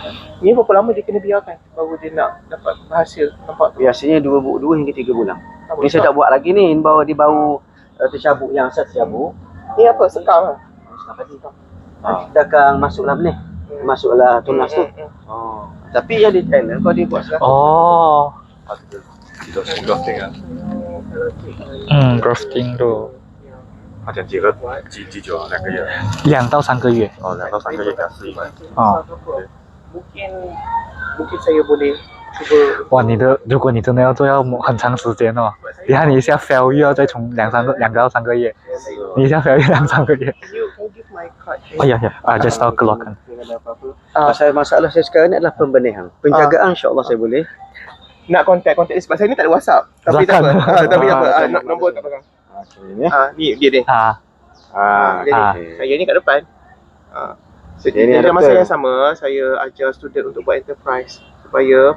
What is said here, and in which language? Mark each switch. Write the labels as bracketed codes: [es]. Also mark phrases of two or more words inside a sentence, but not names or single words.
[ms] Ni berapa lama dia kena biarkan baru dia nak dapat hasil, nampak tu? Biasanya 2 hingga 3 bulan. Nampak Ni saya tak buat lagi ni, baru dia baru tercabut, yang asal tercabut. Ni apa? Sekam lah? Dah kan masuklah ni. Masuklah tunas tu. Oh. Tapi yang di Thailand kau dia buat sekarang. [zh] 哦，记得是 grafting 啊， grafting 都他讲几久啊？2个月。 2到3个月。哦，2到3个月给他适应。哦， [ms] Mungkin saya boleh cuba. [zh] 哇，如果你真的要做，要很长时间哦。你看你一下 fail 又要再从2到3个月，你一下 fail 2、3个月。 [en] Can you give my card? [ms] 哦呀呀，啊 ，just tahu keluarkan。 Masalah saya sekarang ni adalah pembenihan. Penjagaan insya-Allah saya boleh. Nak contact dia sebab saya ni tak ada WhatsApp. Tapi tak apa. Tapi tak apa. Nombor tak pegang. Ni dia dia. Saya ni kat depan. Jadi masa yang sama saya ajar student untuk buat enterprise supaya